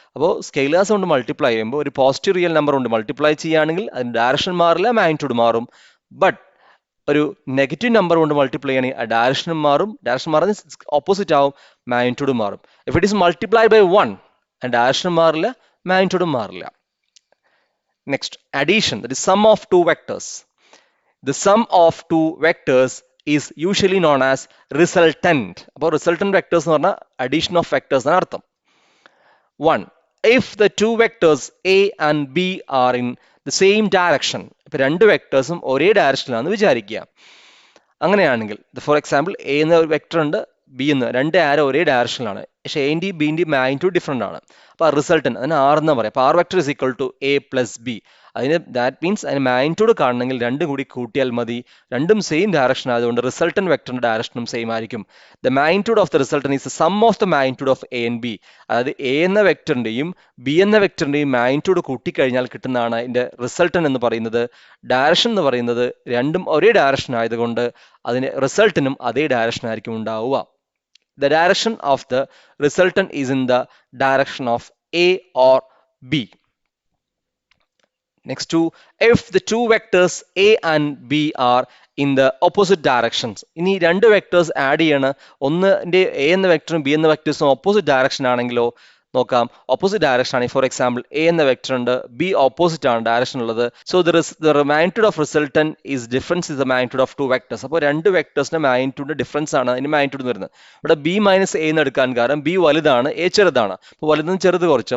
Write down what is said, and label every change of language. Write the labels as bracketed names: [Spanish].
[Malayalam] അപ്പോൾ സ്കെയിലേഴ്സ് കൊണ്ട് മൾട്ടിപ്ലൈ ചെയ്യുമ്പോൾ ഒരു പോസിറ്റീവ് റിയൽ നമ്പർ കൊണ്ട് മൾട്ടിപ്ലൈ ചെയ്യുകയാണെങ്കിൽ അതിന് ഡയറക്ഷൻ മാറില്ല, മാഗ്നിറ്റ്യൂഡ് മാറും. ബട്ട് ഒരു നെഗറ്റീവ് നമ്പർ കൊണ്ട് മൾട്ടിപ്ലൈ ചെയ്യണമെങ്കിൽ ആ ഡയറക്ഷനും മാറും, ഡയറക്ഷൻ മാറുന്ന ഓപ്പോസിറ്റ് ആവും, മാഗ്നിറ്റ്യൂഡ് മാറും. [English] if it is multiplied by 1 [Malayalam] അതിന്റെ ഡയറക്ഷനും മാറില്ല, മാഗ്നിറ്റ്യൂഡും മാറില്ല. [English] Next, addition, that is sum of two vectors. The sum of two vectors is usually known as resultant. [Malayalam] അപ്പോൾ resultant vectors എന്ന് പറഞ്ഞാൽ [English] addition of vectors [Malayalam] എന്നാണ് അർത്ഥം. [English] 1. If the two vectors a and b are in the same direction. [Malayalam] ഇപ്പോൾ രണ്ട് വെക്ടേഴ്സും ഒരേ ഡയറക്ഷനിലാണെന്ന് വിചാരിക്കുക. അങ്ങനെയാണെങ്കിൽ ഫോർ എക്സാമ്പിൾ എ എന്ന ഒരു വെക്ടർ ഉണ്ട്, ബി എന്ന്, രണ്ട് ആരോ ഒരേ ഡയറക്ഷനിലാണ്, പക്ഷേ എൻ്റെയും ബിൻ്റെയും മാഗ്നിറ്റ്യൂഡ് ഡിഫറെൻ്റ് ആണ്. അപ്പോൾ ആ റിസൾട്ടൻ അതിന് ആർ എന്ന് പറയാം. അപ്പോൾ [English] R vector is equal to A plus B. [Malayalam] അതിന് [English] that means [Malayalam] അതിന് മാഗ്നിറ്റ്യൂഡ് കാണണമെങ്കിൽ രണ്ടും കൂടി കൂട്ടിയാൽ മതി. രണ്ടും സെയിം ഡയറക്ഷൻ ആയതുകൊണ്ട് റിസൾട്ടൻ വെക്ടറിന്റെ ഡയറക്ഷനും സെയിം ആയിരിക്കും. [English] The magnitude of the resultant is the sum of the magnitude of A and B. [Malayalam] അതായത് എ എന്ന വെക്ടറിന്റെയും ബി എന്ന വെക്ടറിന്റെയും മാഗ്നിറ്റ്യൂഡ് കൂട്ടിക്കഴിഞ്ഞാൽ കിട്ടുന്നതാണ് അതിന്റെ റിസൾട്ടൻ എന്ന് പറയുന്നത്. ഡയറക്ഷൻ എന്ന് പറയുന്നത് രണ്ടും ഒരേ ഡയറക്ഷൻ ആയതുകൊണ്ട് അതിന് റിസൾട്ടനും അതേ ഡയറക്ഷൻ ആയിരിക്കും ഉണ്ടാവുക. [English] The direction of the resultant is in the direction of A or B. Next to, if the two vectors A and B are in the opposite directions. [Malayalam] ഇനി രണ്ട് വെക്ടേഴ്സ് ആഡ് ചെയ്യണം, ഒന്നിന്റെ A എന്ന വെക്ടറും B എന്ന വെക്ടേഴ്സും opposite direction ആണെങ്കിലോ നോക്കാം. Opposite direction ആണ്. ഫോർ എക്സാമ്പിൾ എ എന്ന വെക്ടർ ഉണ്ട്, ബി ഓപ്പോസിറ്റ് ആണ് ഡയറക്ഷൻ ഉള്ളത്. [English] So the magnitude of resultant is difference is the magnitude of two vectors. [Malayalam] അപ്പോൾ രണ്ട് വെക്ടേഴ്സിന്റെ മാഗ്നിറ്റ്യൂഡ് ഡിഫറൻസ് ആണ് അതിന് മാഗ്നിറ്റ്യൂഡ് വരുന്നത്. ഇവിടെ ബി മൈനസ് എ എന്ന് എടുക്കാൻ കാരണം ബി വലുതാണ്, എ ചെറുതാണ്. അപ്പോൾ വലുതെന്ന് ചെറുത് കുറച്ച്.